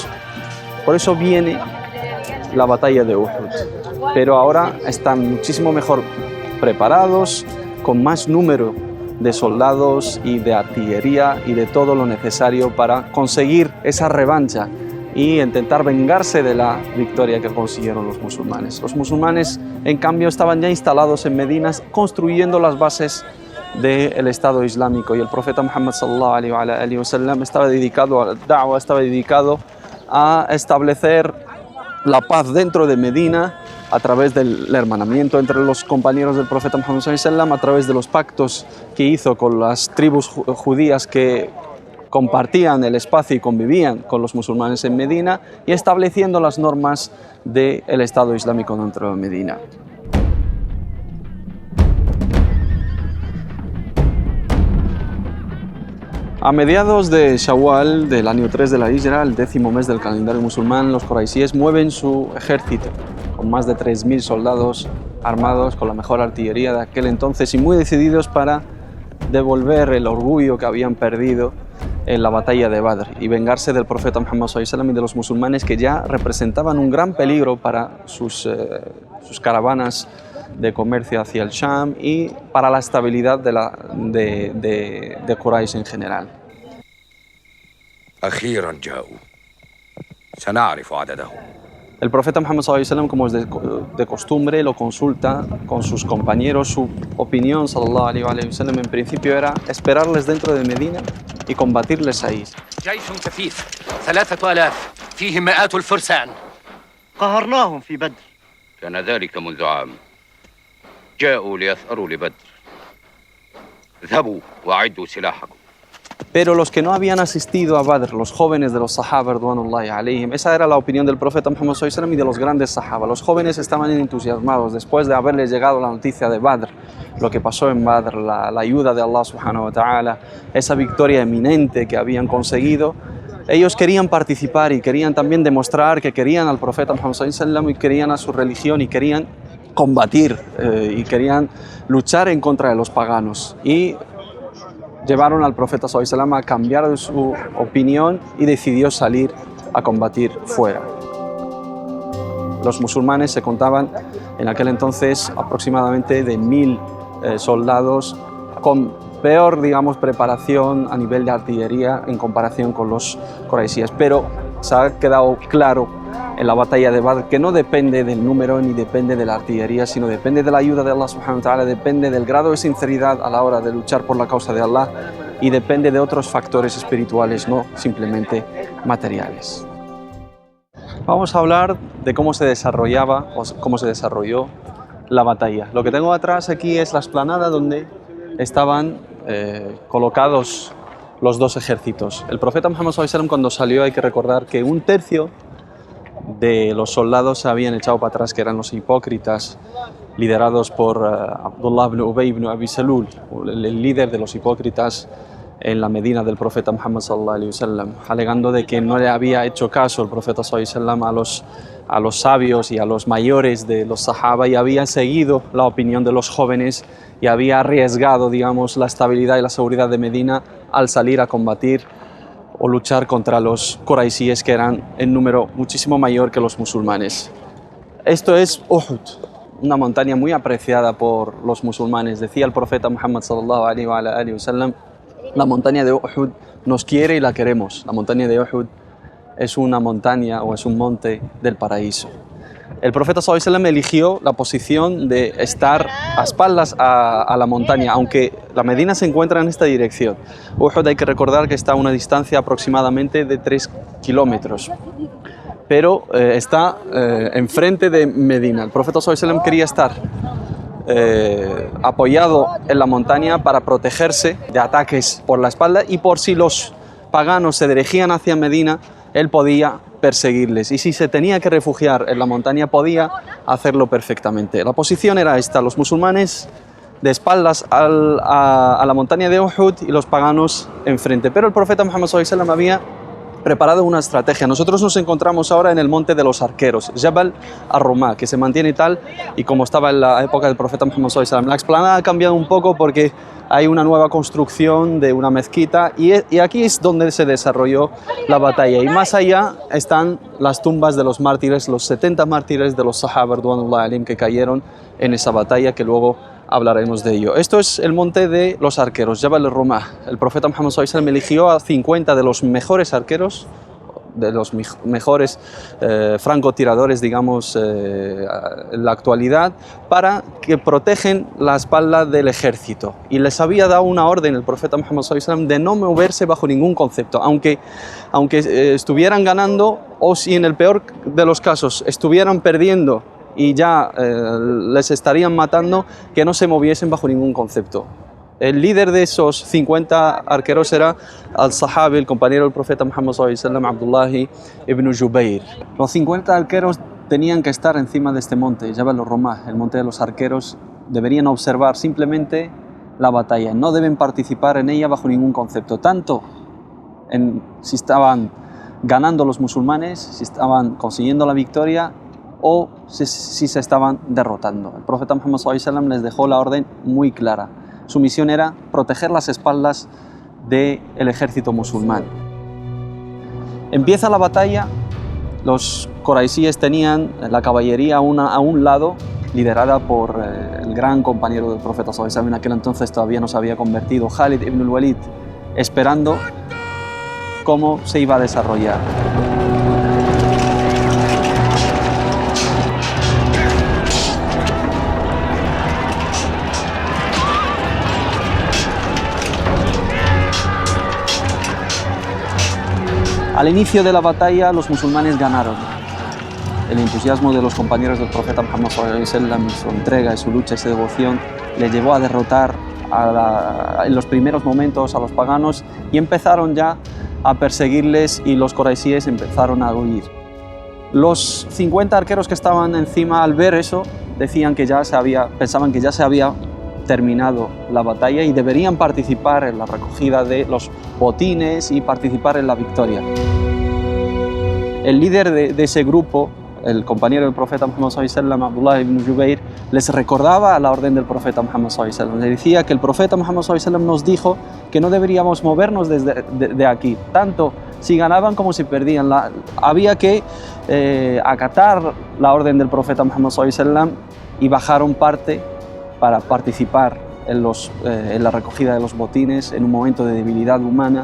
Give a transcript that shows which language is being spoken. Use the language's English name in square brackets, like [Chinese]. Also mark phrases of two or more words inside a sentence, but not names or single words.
[Spanish] Por eso viene la batalla de Uhud, pero ahora están muchísimo mejor preparados, con más número de soldados y de artillería y de todo lo necesario para conseguir esa revancha y intentar vengarse de la victoria que consiguieron los musulmanes. Los musulmanes, en cambio, estaban ya instalados en Medina, construyendo las bases del Estado Islámico, y el profeta Muhammad sallallahu [Arabic] عليه وسلم [Spanish] estaba dedicado a la da'wa, estaba dedicado a establecer la paz dentro de Medina a través del hermanamiento entre los compañeros del profeta Muhammad [Arabic] صلى الله عليه وسلم, [Spanish] a través de los pactos que hizo con las tribus judías que compartían el espacio y convivían con los musulmanes en Medina, y estableciendo las normas del Estado Islámico dentro de Medina. A mediados de Shawwal del año 3 de la Hijra, el 10º mes del calendario musulmán, los quraisíes mueven su ejército con más de 3.000 soldados armados con la mejor artillería de aquel entonces y muy decididos para devolver el orgullo que habían perdido en la batalla de Badr y vengarse del profeta Muhammad [Arabic] صلى الله عليه وسلم [Spanish] y de los musulmanes, que ya representaban un gran peligro para sus caravanas de comercio hacia el Sham y para la estabilidad de Quraysh en general. El profeta Muhammad [Arabic] صلى الله عليه وسلم, [Spanish] como es de costumbre, lo consulta con sus compañeros. Su opinión, [Arabic] صلى الله عليه وسلم, [Spanish] en principio era esperarles dentro de Medina y combatirles ahí. [Arabic] جيش كثيف 3000 فيه مئات الفرسان قهرناهم في بدر. كان ذلك منذ عام. جاءوا ليثأروا لبدر. اذهبوا وأعدوا سلاحكم. [Spanish] Pero los que no habían asistido a Badr, los jóvenes de los sahaba, [Arabic] رضوان الله عليهم, [Spanish] esa era la opinión del profeta Muhammad [Arabic] صلى الله عليه وسلم [Spanish] y de los grandes sahaba. Los jóvenes estaban entusiasmados después de haberles llegado la noticia de Badr, lo que pasó en Badr, la ayuda de Allah [Arabic] سبحانه وتعالى, [Spanish] esa victoria eminente que habían conseguido. Ellos querían participar y querían también demostrar que querían al profeta Muhammad [Arabic] صلى الله عليه وسلم [Spanish] y querían a su religión y querían combatir y querían luchar en contra de los paganos. Y llevaron al profeta [Arabic] صلى الله عليه وسلم [Spanish] a cambiar su opinión y decidió salir a combatir fuera. Los musulmanes se contaban En aquel entonces aproximadamente de 1000 soldados con peor, digamos, preparación a nivel de artillería en comparación con los quraisíes. Pero se ha quedado claro en la batalla de Badr que no depende del número ni depende de la artillería, sino depende de la ayuda de Allah [Arabic] سبحانه وتعالى, [Spanish] depende del grado de sinceridad a la hora de luchar por la causa de Allah y depende de otros factores espirituales, no simplemente materiales. Vamos a hablar de cómo se desarrollaba o cómo se desarrolló la batalla. Lo que tengo atrás aquí es la explanada donde estaban colocados los dos ejércitos. El profeta Muhammad [Arabic] صلى الله عليه وسلم, [Spanish] cuando salió, hay que recordar que un tercio de los soldados se habían echado para atrás, que eran los hipócritas, liderados por Abdullah ibn Ubay ibn Abi Salul, el líder de los hipócritas en la Medina del profeta Muhammad [Arabic] صلى الله عليه وسلم, [Spanish] alegando de que no le había hecho caso el profeta [Arabic] صلى الله عليه وسلم [Spanish] a los sabios y a los mayores de los sahaba, y había seguido la opinión de los jóvenes y había arriesgado, digamos, la estabilidad y la seguridad de Medina al salir a combatir o luchar contra los quraisíes, que eran en número muchísimo mayor que los musulmanes. Esto es Uhud, una montaña muy apreciada por los musulmanes. Decía el profeta Muhammad [Arabic] صلى الله عليه وسلم: [Spanish] la montaña de Uhud nos quiere y la queremos. La montaña de Uhud es una montaña o es un monte del paraíso. El profeta [Arabic] صلى الله عليه وسلم [Spanish] eligió la posición de estar a espaldas a la montaña, aunque la Medina se encuentra en esta dirección. Uhud, hay que recordar que está a una distancia aproximadamente de 3 kilómetros, pero está enfrente de Medina. El profeta [Arabic] صلى الله عليه وسلم [Spanish] quería estar apoyado en la montaña para protegerse de ataques por la espalda, y por si los paganos se dirigían hacia Medina, él podía perseguirles, y si se tenía que refugiar en la montaña podía hacerlo perfectamente. La posición era esta: los musulmanes de espaldas a la montaña de Uhud y los paganos enfrente. Pero el profeta Muhammad [Arabic] صلى الله عليه وسلم [Spanish] había preparado una estrategia. Nosotros nos encontramos ahora en el monte de los arqueros, Jabal ar-Rumah, que se mantiene tal y como estaba en la época del profeta Muhammad [Arabic] صلى الله عليه وسلم. [Spanish] La explanada ha cambiado un poco porque hay una nueva construcción de una mezquita, y aquí es donde se desarrolló la batalla, y más allá están las tumbas de los mártires, los 70 mártires de los sahaba [Arabic] رضي الله عنهم [Spanish] que cayeron en esa batalla, que luego hablaremos de ello. Esto es el monte de los arqueros, Jabal ar-Rumah. El profeta Muhammad [Arabic] صلى الله عليه وسلم [Spanish] eligió a 50 de los mejores arqueros, de los mejores francotiradores, digamos, en la actualidad, para que protegen la espalda del ejército. Y les había dado una orden el profeta Muhammad [Arabic] صلى الله عليه وسلم [Spanish] de no moverse bajo ningún concepto, aunque estuvieran ganando, o si en el peor de los casos estuvieran perdiendo y ya les estarían matando, que no se moviesen bajo ningún concepto. El líder de esos 50 arqueros era al-Sahabi, el compañero del profeta Muhammad [Arabic] صلى الله عليه وسلم, [Spanish] Abdullah ibn Jubayr. Los 50 arqueros tenían que estar encima de este monte, Jabal ar-Rumah, el monte de los arqueros. Deberían observar simplemente la batalla, no deben participar en ella bajo ningún concepto, tanto si estaban ganando los musulmanes, si estaban consiguiendo la victoria, o si se estaban derrotando. El profeta Muhammad [Arabic] صلى الله عليه وسلم [Spanish] les dejó la orden muy clara. Su misión era proteger las espaldas del ejército musulmán. Empieza la batalla. Los quraisíes tenían la caballería a un lado, liderada por el gran compañero del profeta [Arabic] صلى الله عليه وسلم, [Spanish] en aquel entonces todavía no se había convertido, Khalid ibn al-Walid, esperando cómo se iba a desarrollar. Al inicio de la batalla los musulmanes ganaron. El entusiasmo de los compañeros del profeta Muhammad [Arabic] صلى الله عليه وسلم, [Spanish] su entrega, su lucha y su devoción le llevó a derrotar en los primeros momentos a los paganos, y empezaron ya a perseguirles, y los quraisíes empezaron a huir. Los 50 arqueros que estaban encima, al ver eso, decían que pensaban que ya se había terminado la batalla y deberían participar en la recogida de los botines y participar en la victoria. El líder de ese grupo, el compañero del profeta Muhammad [Arabic] صلى الله عليه وسلم, [Spanish] Abdullah ibn Jubayr, les recordaba la orden del profeta Muhammad [Arabic] صلى الله عليه وسلم. [Spanish] Le decía que el profeta Muhammad [Arabic] صلى الله عليه وسلم [Spanish] nos dijo que no deberíamos movernos de aquí, tanto si ganaban como si perdían. Había que acatar la orden del profeta Muhammad [Arabic] صلى الله عليه وسلم [Spanish] y bajaron parte para participar en la recogida de los botines en un momento de debilidad humana.